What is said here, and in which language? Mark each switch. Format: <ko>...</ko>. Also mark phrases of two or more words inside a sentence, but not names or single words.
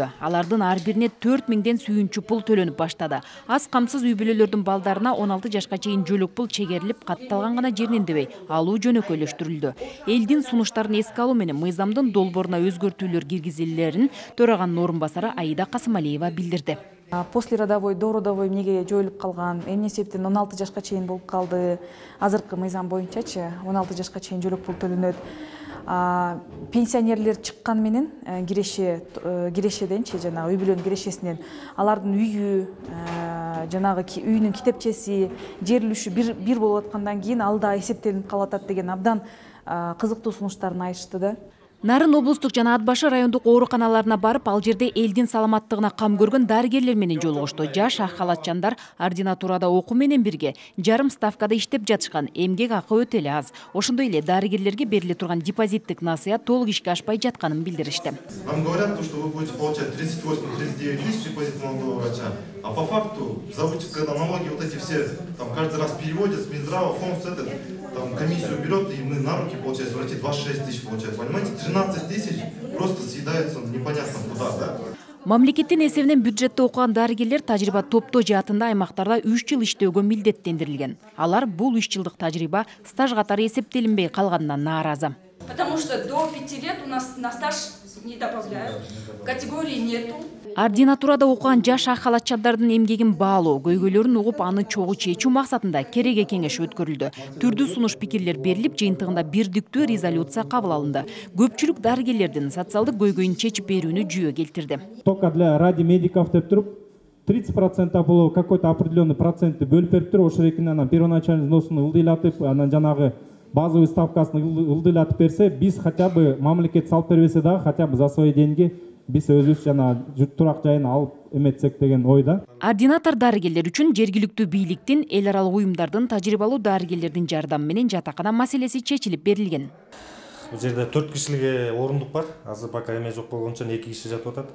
<ky>Алардын ар бирине 4 миңден сүйүнчү пул төлөнүп баштады. Аз камсыз үй бүлөлөрдүн балдарына 16 жашка чейин жөлөк пул чегерилип, катталган гана жериндебей алуу жөнөкөйлөштүрүлдү. Элдин сунуштарын эске алуу менен мыйзамдын долбооруна өзгөртүүлөр киргизилерин төраганын орун басары Аида Касымалиева билдирди.</ky> <ru>После родовой, до родовой</ru> <ky>эмнеге жоюлуп калган, эмне себептен 16 жашка чейин болуп калды. Азыркы мыйзам боюнчачы 16 жашка чейин жөлөк пул төлөнөт. Пенсионерлер чыккан менен кирешеденчи жана үй бүлөнүн кирешесинен алардын үйү, жанагы үйүнүн китепчеси, жер үлүшү бир болуп аткандан кийин ал да эсептелип калып атат деген абдан кызыктуу сунуштарын айтышты да. Нарын облустук жана Ат башы райондук ооруканаларына барып, ал жерде элдин саламаттыгына кам көргөн дарыгерлер менен жолугушту. Жаш ак халатчандар ординатурада окуу менен бирге жарым ставкада иштеп жатышкан, эмгек акы өтө эле аз. Ошондой эле дарыгерлерге бериле турган депозиттик насыя толук ишке ашпай жатканын билдиришти.</ky> <ru>Вам говорят, что вы будете получать 38-39 тысяч депозит молодого врача, а по факту, когда налоги вот эти все, там каждый раз переводят с Минздрава, фонд, там комиссию берет, и мы на руки, получается, врачи 26 тысяч получают. Понимаете, 13 тысяч просто съедаются непонятно куда, да?</ru> <ky>Мамлекеттин эсебинен бюджетте окуган дарыгерлер тажрыйба топтоо жаатында аймактарда 3 жыл иштөөгө милдеттендирилген. Алар бул 3 жылдык тажрыйба стаж катары эсептелинбей калганынан нааразы.</ky> <ru>Потому что до 5 лет у нас на стаж не добавляют, категории нету.</ru> <ky>Ординатурада окуган жаш ак халатчандардын эмгегин баалоо, көйгөйлөрүн угуп, аны чогуу чечүү максатында кереге кеңеш өткөрүлдү. Түрдүү сунуш пикирлер берилип, жыйынтыгында бирдиктүү резолюция кабыл алынды. Көпчүлүк дарыгерлердин социалдык көйгөйүн чечип берүүнү жүйө келтирди.</ky> <ru>Только для ради медиков</ru> <ky>деп туруп 30% болуп</ky> <ru>какой-то определенный</ru> <ky>процентти бөлүп берип туруп, ошол эркин анан</ky> <ru>первоначальный взносун</ru> <ky>ылдыйлатып, анан жанагы</ky> <ru>базовый ставкасын</ru> <ky>ылдыйлатып берсе, биз</ky> <ru>хотя бы</ru> <ky>мамлекет салып бербесе дагы</ky> <ru>хотя бы за свои деньги</ru> <ky>биз өзүбүз жана турак жайын алып эметсек деген ойда. Ординатор дарыгерлер үчүн жергиликтүү бийликтин, эл аралык уюмдардын, тажрыйбалуу дарыгерлердин жардамы менен жатакана маселеси чечилип берилген. Бул жерде 4 кишиликке орундук бар. Азыр пока эме жок болгончо 2 киши жатып атат.</ky>